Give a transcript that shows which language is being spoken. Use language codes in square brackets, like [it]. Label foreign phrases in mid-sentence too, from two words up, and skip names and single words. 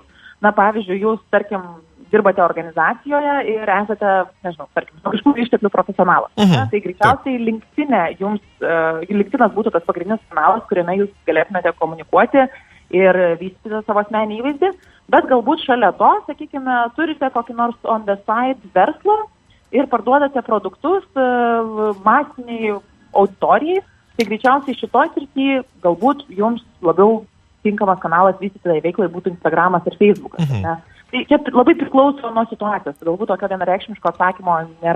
[lt] Na, pavyzdžiui, jūs, tarkim, dirbate organizacijoje ir esate, nežinau, tarkim, kažkokių išteklių profesionalas. Tai greičiausiai LinkedInas būtų tas pagrindinis kanalas, kuriame jūs galėtumėte komunikuoti ir vystyti savo asmeninį įvaizdį, bet galbūt šalia to, sakykime, turite kokį nors [en] on the side [lt] verslą ir parduodate produktus masiniai auditorijai. Tai greičiausiai šitoj srityje galbūt jums labiau tinkamas kanalas vystyti tai veiklai būtų Instagramas ir Facebookas. Tai čia labai priklauso nuo situacijos, galbūt tokio vienareikšmiško atsakymo nėra.